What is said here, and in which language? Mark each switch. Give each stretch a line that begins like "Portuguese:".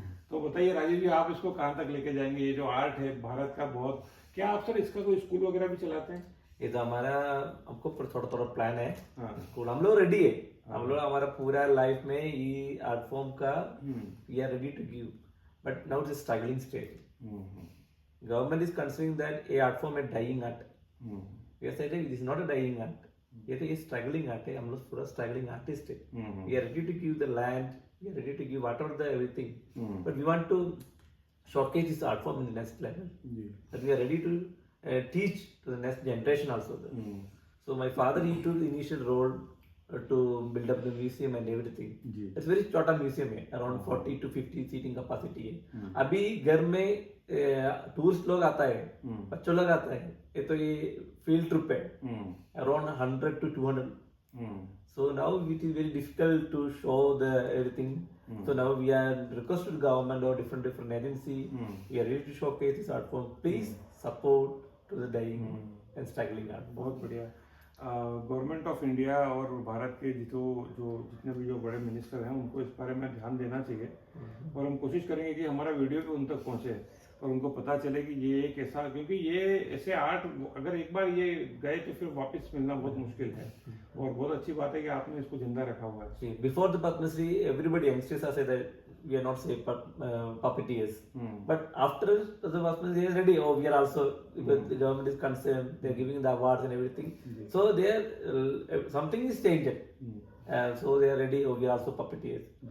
Hindi: तो बताइए राजीव जी, आप इसको कहाँ तक लेके जाएंगे? ये जो आर्ट है भारत का, बहुत, क्या आप सर इसका कोई स्कूल वगैरह भी चलाते हैं? ये तो हमारा हमको थोड़ा प्लान है स्कूल, हम लोग रेडी है, हम लोग हमारा पूरा लाइफ में ये आर्ट फॉर्म का
English: We are ready to give, but now it's a struggling state. Government is considering that a art form a dying art. We are saying it is not a dying art.
Hindi: ये तो ये struggling art है, हम लोग पूरा struggling artist है.
English: We are ready to give the land, we are ready to give whatever the everything, but we want to showcase this art form in the next level. But we are ready to teach to the next generation also. So my father he took the initial role to build up the museum and everything. It's very
Hindi: छोटा museum है,
English: around 40 to 50 seating capacity है।
Hindi: अभी घर में tourist लोग आता है, बच्चों लोग आता है, ये तो ये फील्ड ट्रिप है,
English: around 100 to 200. So now it is very difficult to show the everything. So now we are requested government or different agency. We are ready to showcase this art form. Please support to the dying and struggling art.
Hindi: बहुत बढ़िया। Government of India और भारत के जितने भी जो बड़े minister हैं उनको इस बारे में ध्यान देना चाहिए, और हम कोशिश करेंगे कि हमारा वीडियो भी उन तक पहुंचे और उनको पता चले कि ये एक ऐसा, क्योंकि ये ऐसे आर्ट अगर एक बार ये गए तो फिर वापस मिलना बहुत मुश्किल है, और बहुत अच्छी बात है कि आपने इसको जिंदा रखा हुआ है।
English: Before the Padmashri everybody youngsters are say that we are not say puppeteers, but after the Ppadmashri is ready, we are also, because the government is concerned, they are giving the awards and everything, so they are something is changed, so they are ready, we are also puppeteers.